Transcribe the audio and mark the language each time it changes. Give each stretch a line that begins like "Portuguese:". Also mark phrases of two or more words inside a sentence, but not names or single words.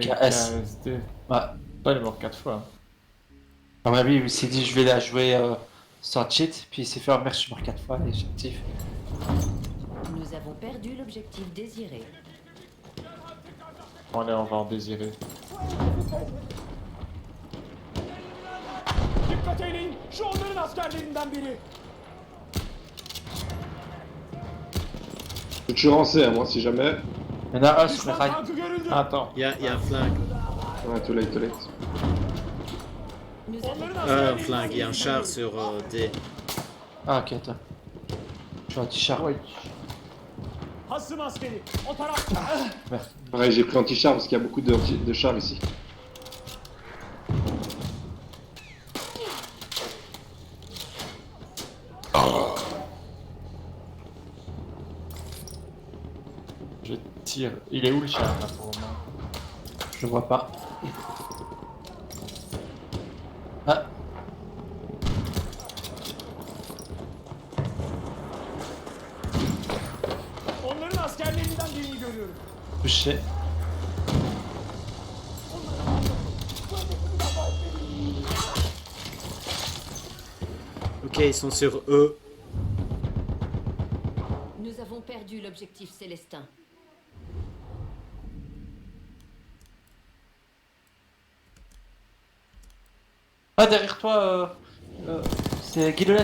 French: KS. KSD. Ouais. Toi, il est mort 4 fois. À mon avis, il s'est dit, je vais la jouer sans cheat. Puis il s'est fait, oh merde, je suis mort 4 fois et j'ai actif. Nous avons perdu l'objectif désiré. Allez, on va en désirer.
Turkish: Dikkat eyleyin. Şu onların askerlerinden biri.
French: Je suis lancé, hein, moi, si jamais. Il y en a un sur les
Turkish: Düşman
French: rails.
Turkish: tankı görüldü.
French: Attends. Il y a un flingue. Ouais,
English: too late, too late.
French: Nous avons
Turkish: Onların
French: Un
Turkish: askerlerinden
French: flingue, il y a un char sur D. Ah, ok, attends. Je suis anti-char. Ouais.
Turkish: Hasım askeri. O tarafta.
French: Pareil, j'ai pris anti-char parce qu'il y a beaucoup de chars ici. Je tire. Il est où le char là pour le moment? Je le vois pas. Ah,
Turkish: Onların askerlerinden birini görüyorum.
French: touché. Ok, ils sont sur E. Nous avons perdu l'objectif Célestin. Ah, derrière toi, c'est Guidolet.